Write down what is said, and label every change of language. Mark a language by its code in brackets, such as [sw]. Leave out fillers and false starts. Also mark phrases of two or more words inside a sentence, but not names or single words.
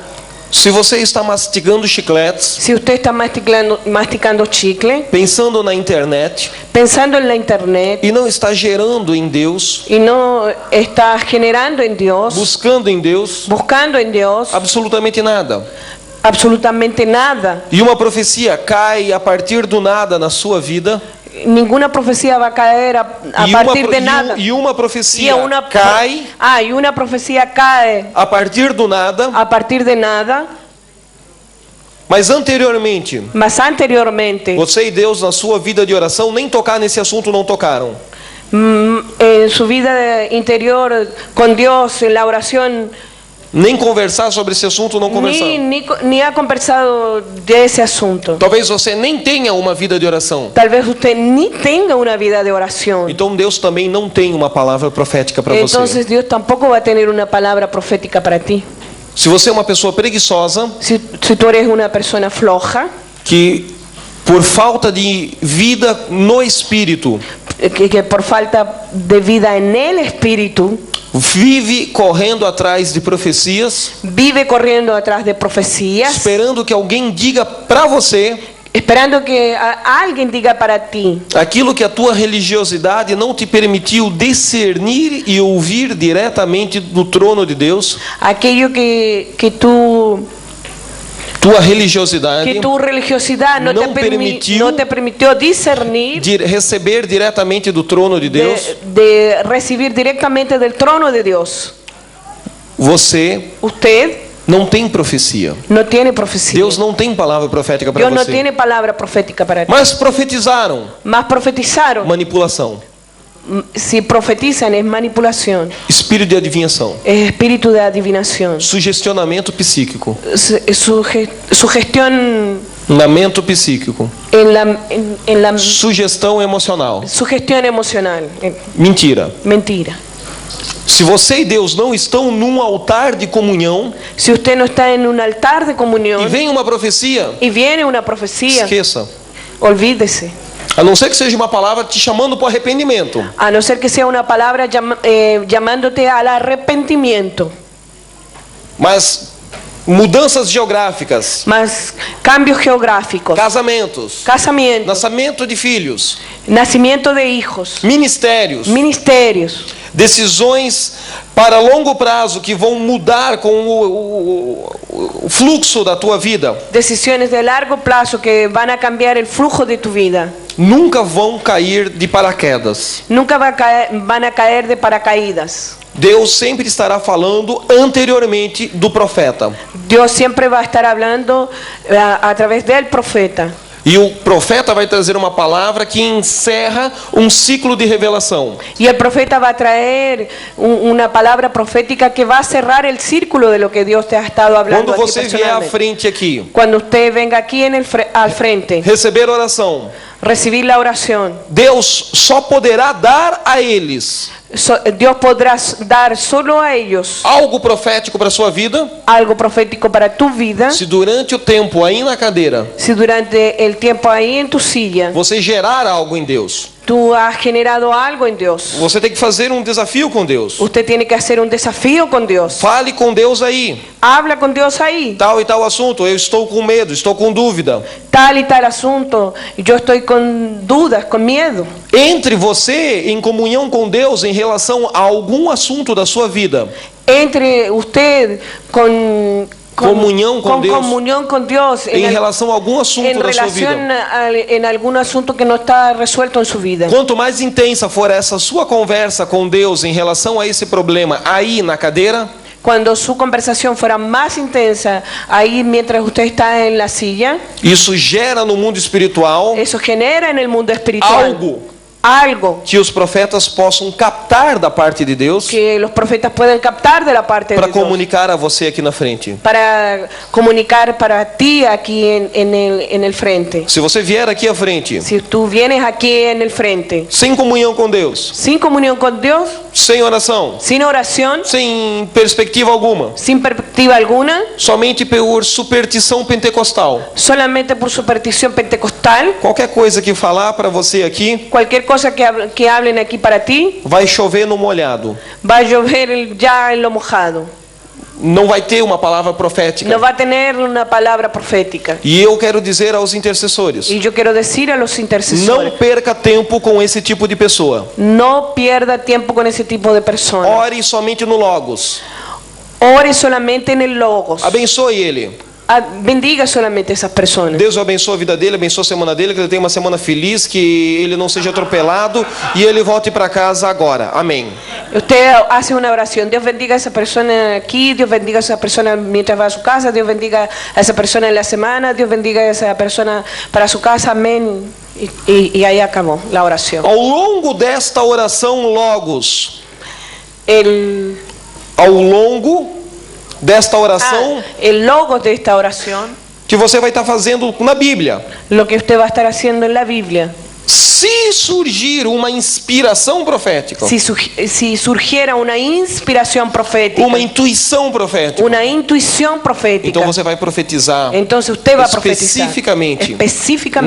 [pt] Se você está mastigando chicletes, [es] Si usted está masticando chicle, [pt] pensando na internet [es] pensando en la internet [pt] e não está gerando em Deus, [es] y no está generando en Dios, [pt] buscando em Deus [es] buscando en Dios [pt] absolutamente nada. [es] absolutamente nada, [pt] E uma profecia cai a partir do nada na sua vida, [es] ninguna profecía va a caer a partir de nada. [pt] e uma [es] Y [pt] profecia [es] una [pt] cai [es] y una profecía cae [pt] a partir do nada, [es] a partir de nada, [pt] mas anteriormente, [es] mas anteriormente [pt] você e Deus na sua vida de oração nem tocar nesse assunto não tocaram. [es] en su vida interior con Dios, en la oración, [pt] Nem conversar sobre esse assunto não conversaram. [es] ni ha conversado de ese asunto. [pt] Talvez você nem tenha uma vida de oração. [es] Tal vez usted ni tenga una vida de oración. [pt] Então Deus também não tem uma palavra profética para você. [es] Entonces Dios tampoco va a tener una palabra profética para ti. [pt] Se você é uma pessoa preguiçosa, [es] Si tú eres una persona floja, [pt] que por falta de vida no espírito, [es] que por falta de vida en el espíritu, [pt] vive correndo atrás de profecias, [es] vive corriendo atrás de profecías, [pt] esperando que alguém diga para você [es] esperando que alguien diga para ti [pt] aquilo que a tua religiosidade não te permitiu discernir e ouvir diretamente do trono de Deus. [es] aquello que tu [pt] religiosidade [es] religiosidad no te permitió discernir, [pt] de receber diretamente do trono de Deus. [es] de recibir directamente del trono de Dios. Usted [pt] não tem profecia. [es] no tiene profecía. [pt] Deus não tem palavra profética para [es] Dios no [pt] você. [es] tiene palabra profética para ti. [pt] Mas profetizaram. [es] Mas profetizaron. [pt] Manipulação. [es] Si profetizan es manipulación, [pt] Espírito de adivinhação. [es] es espíritu de adivinación, [pt] Sugestionamento psíquico. [es] sugestión [pt] Lamento psíquico. [es] en la [pt] Sugestão emocional. [es] sugestión emocional. [pt] Mentira. [es] Mentira. [pt] Se você e Deus não estão num altar de comunhão [es] Si usted no está en un altar de comunión [pt] e vem uma profecia, [es] y viene una profecía, [pt] esqueça. [es] olvídese. [pt] A não ser que seja uma palavra te chamando para o arrependimento. [es] A no ser que sea una palabra llamándote al arrepentimiento. [pt] Mas mudanças geográficas, [es] Más cambios geográficos, [pt] casamentos, [es] casamientos, [pt] nascimento de filhos, [es] nacimiento de hijos, [pt] ministérios, [es] ministerios, [pt] decisões para longo prazo que vão mudar com o fluxo da tua vida, [es] decisiones de largo plazo que van a cambiar el flujo de tu vida. [pt] nunca vão cair de paraquedas. [es] Nunca van a caer de paracaídas. [pt] Deus sempre estará falando anteriormente do profeta. [es] Dios siempre va a estar hablando a través del profeta. [pt] E o profeta vai trazer uma palavra que encerra um ciclo de revelação. [es] Y el profeta va a traer una palabra profética que va a cerrar el círculo de lo que Dios te ha estado hablando. [pt] Quando [es] a ti [pt] você vier à [es] personalmente. [pt] frente aqui, [es] Cuando usted venga aquí al frente, [pt] receber oração, [es] recibir la oración, [pt] Deus só poderá dar a eles [es] Dios podrá dar solo a ellos [pt] algo profético para a sua vida, [es] algo profético para tu vida [pt] se durante o tempo aí na cadeira [es] si durante el tiempo ahí en tu silla [pt] você gerar algo em Deus. [es] tú has generado algo en Dios. [pt] Você tem que fazer um desafio com Deus. [es] Usted tiene que hacer un desafío con Dios. [pt] Fale com Deus aí. [es] Habla con Dios ahí. [pt] Tal e tal assunto, eu estou com medo, estou com dúvida. [es] Tal y tal asunto, yo estoy con dudas, con miedo. [pt] Entre você em comunhão com Deus em relação a algum assunto da sua vida. [es] Entre usted [pt] Comunhão com Deus. [es] comunión con Dios [pt] Em relação a algum assunto [es] en [pt] da sua vida. [es] relación en algún asunto que no está resuelto en su vida. [pt] Quanto mais intensa for essa sua conversa com Deus em relação a esse problema aí na cadeira, [es] cuando su conversación fuera más intensa, ahí mientras usted está en la silla, [pt] isso gera no mundo espiritual [es] eso genera en el mundo espiritual algo [pt] que os profetas possam captar da parte de Deus [es] que los profetas pueden captar de la parte de [pt] para [es] Dios, [pt] comunicar a você aqui na frente. [es] para comunicar para ti aquí en el frente. [pt] Se você vier aqui à frente, [es] Si tú vienes aquí en el frente [pt] sem comunhão com Deus, [es] sin comunión con Dios, [pt] sem oração, [es] sin oración, [pt] sem perspectiva alguma, [es] sin perspectiva alguna, [pt] somente por superstição pentecostal, [es] solamente por superstición pentecostal, [pt] qualquer coisa que falar para você aqui [es] cualquier cosa que hablen aquí para ti, [pt] vai chover no molhado. [es] va a llover ya en lo mojado. [pt] Não vai ter uma palavra profética. [es] No va a tener una palabra profética. [pt] E eu quero dizer aos intercessores: [es] Y yo quiero decir a los intercesores, [pt] não perca tempo com esse tipo de pessoa. [es] no pierda tiempo con ese tipo de personas. [pt] Ore somente no Logos. [es] Ore solamente en el Logos. [pt] Abençoe ele. [es] Bendiga solamente esas personas. [pt] Deus abençoe a vida dele, abençoe a semana dele, que ele tenha uma semana feliz, que ele não seja atropelado e ele volte para casa agora. Amém. [es] Usted hace una oración. Dios bendiga a esa persona aquí, Dios bendiga a esa persona mientras va a su casa, Dios bendiga a esa persona en la semana, Dios bendiga a esa persona para su casa. Amén. Y ahí acabó la oración. [pt] Ao longo desta oração Logos, Ao longo desta oração [es] el logo de esta oración, [pt] que você vai estar fazendo na Bíblia, [es] lo que usted va a estar haciendo en la Biblia. [pt] se surgir uma inspiração profética, [es] Si surgiera una inspiración profética, [pt] uma intuição profética, [es] una intuición profética, [pt] então você vai profetizar [es] entonces usted va a profetizar [pt] especificamente na